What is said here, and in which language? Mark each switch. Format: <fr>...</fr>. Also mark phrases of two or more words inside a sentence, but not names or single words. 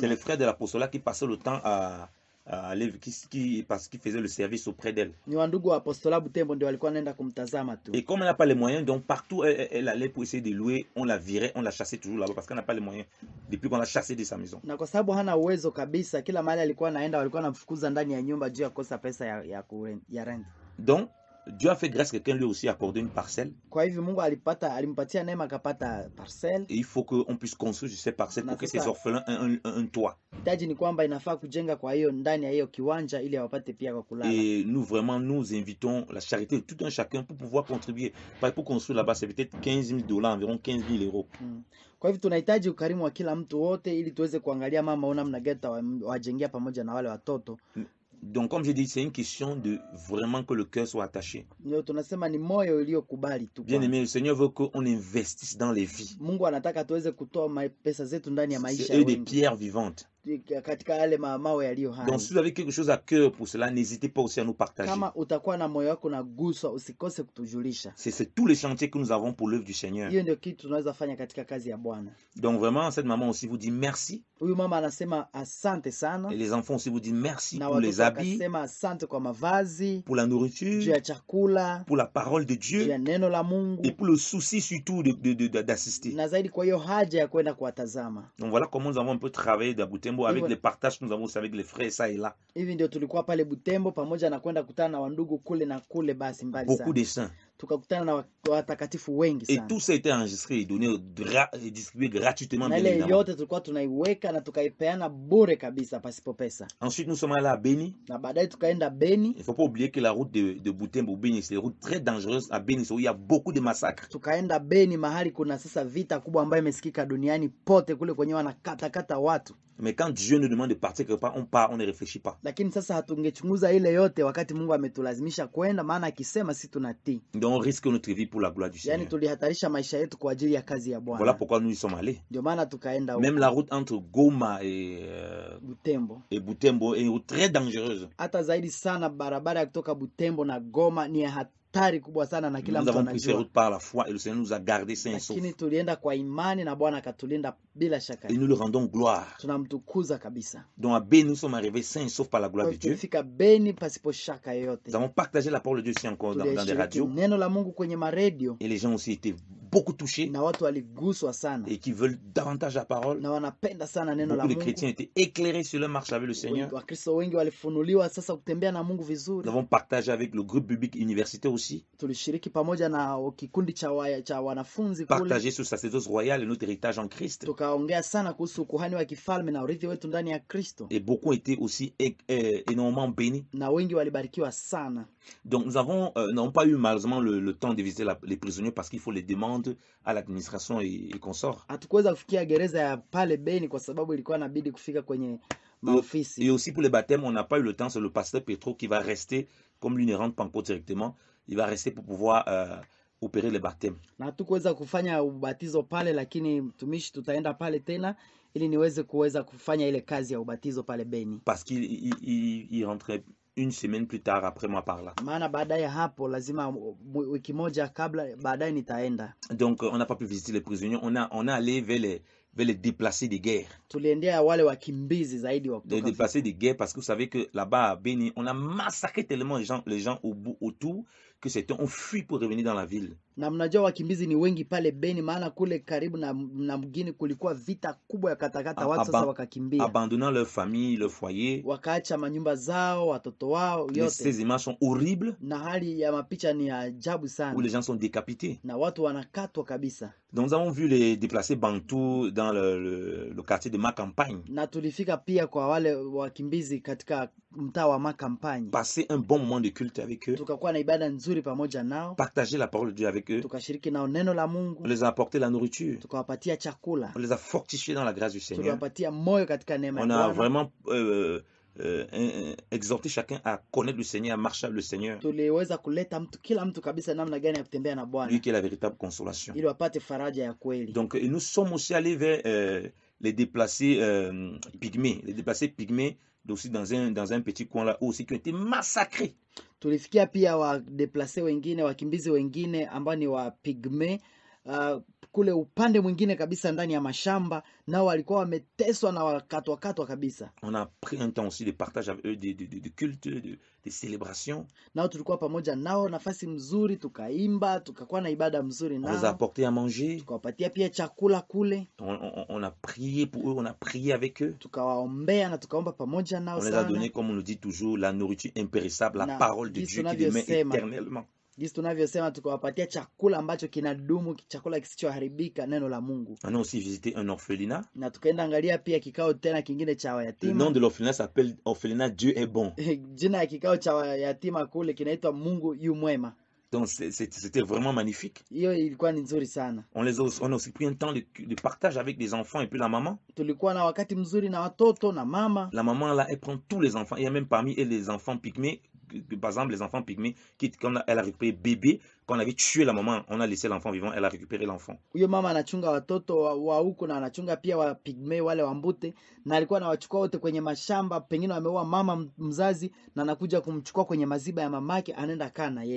<fr>C'est le frère de l'apostolat qui passait le temps parce qu'il faisait le service auprès d'elle.</fr> <sw>Ni wandugu wa apostola Butembo ndio walikuwa naenda kumtazama tu.</sw> <fr>Et comme elle n'a pas les moyens, donc partout elle allait pour essayer de louer, on la virait, on la chassait toujours là-bas parce qu'elle n'a pas les moyens depuis qu'on l'a chassée de sa maison.</fr> <sw>Na kwa sababu hana uwezo kabisa, kila mahali alikuwa anaenda walikuwa wanamfukuza ndani ya nyumba juu ya kosa pesa ya rent.</sw> <fr>Donc Dieu a fait grâce, quelqu'un lui aussi accordé une parcelle.</fr> <sw>Kwa hivyo Mungu alimpatia neema akapata parcelle.</sw> <fr>Et il faut qu'on puisse construire ces parcelles pour que ces orphelins aient un toit.</fr> <sw>Hitaji ni kwamba inafaa kujenga kwa hiyo ndani ya hiyo kiwanja ili wapate pia kwa kulala.</sw> <fr>Et nous vraiment nous invitons la charité de tout un chacun pour pouvoir contribuer. Pour construire là-bas, c'est peut-être $15,000, environ 15,000 euros.</fr> <sw>Kwa hivyo tunahitaji ukarimu wa kila mtu wote ili tuweze kuangalia mama una namna gani wajengea pamoja na wale watoto.</sw> <fr>Donc, comme j'ai dit, c'est une question de vraiment que le cœur soit attaché.</fr> <sw>Ndio tunasema ni moyo uliokubali tu.</sw> <fr>Bien aimé, le Seigneur veut qu'on investisse dans les vies.</fr> <sw>Mungu anataka tuweze kutoa pesa zetu ndani ya maisha ya wengi.</sw> <fr>C'est des pierres vivantes.</fr> <sw>Katika yale mawe yaliyo hai.</sw> <fr>Donc si vous avez quelque chose à cœur pour cela, n'hésitez pas aussi à nous partager.</fr> <sw>Kama utakuwa na moyo wako na guswa, usikose kutujulisha.</sw> <fr>C'est tous les chantiers que nous avons pour l'œuvre du Seigneur.</fr> <sw>Hiyo ndio kitu tunaweza fanya katika kazi ya Bwana.</sw> <fr>Donc vraiment cette maman aussi vous dit merci.</fr> <sw>Huyu mama anasema asante sana.</sw> <fr>Et les enfants aussi vous disent merci</fr> <sw>na</sw> <fr>pour les habits.</fr> <sw>Anasema asante kwa mavazi,</sw> <fr>pour la nourriture,</fr> <sw>juu ya chakula,</sw> <fr>pour la parole de Dieu,</fr> <sw>juu ya neno la Mungu,</sw> <fr>et pour le souci surtout d'assister.</fr> <sw>Na zaidi kwa hiyo haja ya kwenda kuwatazama.</sw> <fr>Donc voilà comment nous avons un peu travaillé dans Butembo avec les partages que nous avons aussi avec les frères ça et là.</fr> <sw>Hivi ndio tulikuwa pale Butembo pamoja na kwenda kutana na wandugu kule na kule basi mbali sana.</sw> <fr>Beaucoup de saints.</fr> <sw>Tukakutana na watakatifu wengi sana.</sw> <fr>Et tout ça a été enregistré et donné et distribué gratuitement.</fr> <sw>Na ile yote tulikuwa tunaiweka na tukaipeana bure kabisa pasipo pesa.</sw> <fr>Ensuite nous sommes allés à Beni.</fr> <sw>Na baadaye tukaenda Beni.</sw> <fr>Il faut pas oublier que la route de Butembo Beni c'est une route très dangereuse à Beni où il y a beaucoup de massacres.</fr> <sw>Tukaenda Beni mahali kuna sasa vita kubwa ambayo imesikika duniani pote kule kwenye wanakata watu.</sw> <fr>Mais quand Dieu nous demande de partir quelque part, on part, on ne réfléchit pas.</fr> <sw>Lakini sasa hatungechunguza ile yote wakati Mungu ametulazimisha kwenda, maana akisema si tunatii.</sw> <fr>Donc on risque notre vie pour la gloire du Seigneur.</fr> <sw>Yani tulihatarisha maisha yetu kwa ajili ya kazi ya Bwana.</sw> <fr>Voilà pourquoi nous y sommes allés.</fr> <sw>Ndio maana tukaenda huko.</sw> <fr>Même la route entre Goma et Butembo est une route très dangereuse.</fr> <sw>Hata zaidi sana barabara kutoka Butembo na Goma ni hatari kubwa sana na kila mtu anajua.</sw> <fr>Nous avons pris ces routes par la foi et le Seigneur nous a gardés sains et saufs.</fr> <sw>Lakini tulienda kwa imani na Bwana akatulinda bila shaka.</sw> <fr>Et nous le rendons gloire.</fr> <sw>Tunamtukuza kabisa.</sw> <fr>Donc à Beni nous sommes arrivés sains et saufs par la gloire de Dieu.</fr> <sw>Tulifika Beni pasipo shaka yoyote.</sw> <fr>Nous avons partagé la parole de Dieu aussi encore dans des radios.</fr> <sw>Neno la Mungu kwenye maradio.</sw> <fr>Et les gens aussi étaient beaucoup touchés.</fr> <sw>Na watu waliguswa sana.</sw> <fr>Et qui veulent davantage la parole.</fr> <sw>Na wanapenda sana neno la Mungu. Mungu.</sw> <fr>Les chrétiens étaient éclairés sur leur marche avec le Seigneur.</fr> <sw>Wakristo wengi walifunuliwa sasa kutembea na Mungu vizuri.</sw> <fr>Nous avons partagé avec le groupe biblique universitaire aussi.</fr> <sw>Tulishiriki pamoja na kikundi cha wanafunzi kule.</sw> <fr>Partagé sur sacerdoce royale et notre héritage en Christ.</fr> <sw>Tukaongea sana kuhusu kuhani wa kifalme na urithi wetu ndani ya Kristo.</sw> <fr>Et beaucoup étaient aussi énormément bénis.</fr> <sw>Na wengi walibarikiwa sana.</sw> <fr>Donc nous n'avons pas eu malheureusement le temps de visiter les prisonniers parce qu'il faut les demandes à l'administration et consorts.</fr> <sw>Hatukuweza kufikia gereza ya pale Beni kwa sababu ilikuwa inabidi kufika kwenye maofisi.</sw> <fr>Et aussi pour les baptêmes, on n'a pas eu le temps, c'est le pasteur Petro qui va rester, comme lui ne rentre pas encore directement, il va rester pour pouvoir opérer les baptêmes.</fr> <sw>Na hatukuweza kufanya ubatizo pale, lakini mtumishi tutaenda pale tena ili niweze kuweza kufanya ile kazi ya ubatizo pale Beni.</sw> <fr>Parce qu'il rentrait une semaine plus tard après moi par là.</fr> <sw>Maana baadaye hapo lazima wiki moja kabla, baadaye nitaenda.</sw> <fr>Donc on n'a pas pu visiter les prisonniers, on est allé vers les déplacés de guerre.</fr> <sw>Tuliendea wale wakimbizi zaidi wa</sw> <fr>Les</fr> <sw>kutoka</sw> <fr>déplacés de guerre, parce que vous savez que là-bas à Beni, on a massacré tellement les gens autour que certains ont fui pour revenir dans la ville.</fr> <sw>Na mnajua wakimbizi ni wengi pale Beni, maana kule karibu na mgini kulikuwa vita kubwa ya katakata, watu sasa wakakimbia.</sw> <fr>Abandonnant leur famille, leur foyer.</fr> <sw>Wakaacha manyumba zao, watoto wao yote.</sw> <fr>Ces images sont horribles.</fr> <sw>Na hali ya mapicha ni ajabu sana.</sw> <fr>Où les gens sont décapités.</fr> <sw>Na watu wanakatwa kabisa.</sw> <fr>Donc nous avons vu les déplacés bantous dans le quartier de ma campagne.</fr> <sw>Na tulifika pia kwa wale wakimbizi katika mtaa wa ma campagne.</sw> <fr>Passer un bon moment de culte avec eux.</fr> <sw>Tukakuwa na ibada nzuri pamoja nao.</sw> <fr>Partager la parole de Dieu avec eux.</fr> <sw>Tukashiriki nao neno la Mungu.</sw> <fr>On les a apporté la nourriture.</fr> <sw>Tukawapatia chakula.</sw> <fr>On les a fortifiés dans la grâce du Seigneur.</fr> <sw>Tukawapatia moyo katika neema ya Bwana.</sw> <fr>On a vraiment exhorter chacun à connaître le Seigneur, à marcher avec le Seigneur.</fr> <sw>Tuliweza kuleta kila mtu kabisa namna gani ya kutembea na Bwana.</sw> <fr>Lui qui est la véritable consolation.</fr> <sw>Ili wapate faraja ya kweli.</sw> <fr>Donc nous sommes aussi allés vers les déplacés pygmées. Les déplacés pygmées aussi dans un petit coin là aussi qui ont été massacrés.</fr> <sw>Tulifikia pia wa déplacés wengine, wakimbizi wengine ambao ni wa pygmée kule upande mwingine kabisa ndani ya mashamba, nao walikuwa wameteswa na wakatwa kabisa.</sw> <fr>On a pris un temps aussi de partage avec eux, de culte, de célébration.</fr> <sw>Nao tulikuwa pamoja nao nafasi mzuri, tukaimba, tukakuwa na ibada mzuri nao.</sw> <fr>On les a apporté à manger.</fr> <sw>Tukawapatia pia chakula kule.</sw> <fr>On a prié pour eux, on a prié avec eux.</fr> <sw>Tukawaombea na tukaomba pamoja nao sana.</sw> <fr>On les a donné, comme on le dit toujours, la nourriture impérissable, la parole de Dieu qui demeure éternellement.</fr> <sw>Jinsi tunavyosema tukawapatia chakula ambacho kinadumu, chakula kisichoharibika, neno la Mungu.</sw> <fr>On a aussi visité un orphelinat.</fr> <sw>Na tukaenda angalia pia kikao tena kingine cha yatima.</sw> <fr>Le nom de l'orphelinat s'appelle orphelinat Dieu est bon.</fr> <sw>Jina ya kikao cha yatima kule kinaitwa Mungu yu mwema.</sw> <fr>Donc c'était vraiment magnifique.</fr> <sw>Hiyo ilikuwa ni nzuri sana.</sw> <fr>On a aussi pris un temps de partage avec les enfants et puis la maman.</fr> <sw>Tulikuwa na wakati mzuri na watoto na mama.</sw> <fr>La maman là, elle prend tous les enfants. Il y a même parmi eux les enfants pygmées. Par exemple, les enfants pygmées, quand elle a récupéré bébé, quand on avait tué la maman, on a laissé l'enfant vivant, elle a récupéré l'enfant.</fr> <sw>Huyo mama anachunga watoto wa huko na anachunga pia wa pygmée wale wa Mbute, na alikuwa anawachukua wote kwenye mashamba, pengine wameua mama mzazi na anakuja kumchukua kwenye maziba ya mamake, anaenda kana yeye.</sw>